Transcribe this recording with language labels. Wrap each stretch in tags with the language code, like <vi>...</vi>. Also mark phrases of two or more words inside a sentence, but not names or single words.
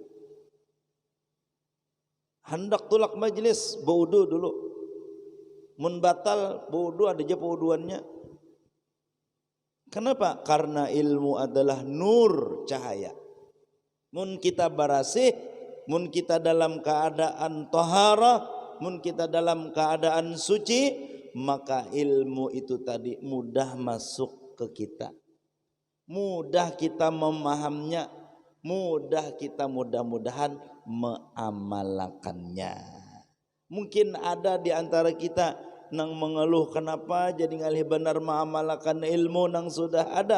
<bjn>Hendak tulak majelis baudu dulu, mun batal baudu ada aja bauduannya. Kenapa? Karena ilmu adalah nur, cahaya. Mun kita barasih, mun kita dalam keadaan taharah, mun kita dalam keadaan suci, maka ilmu itu tadi mudah masuk ke kita, mudah kita memahaminya, mudah kita mudah-mudahan mengamalkannya. Mungkin ada di antara kita nang mengeluh kenapa jadi ngalih benar mengamalkan ilmu nang sudah ada.</bjn>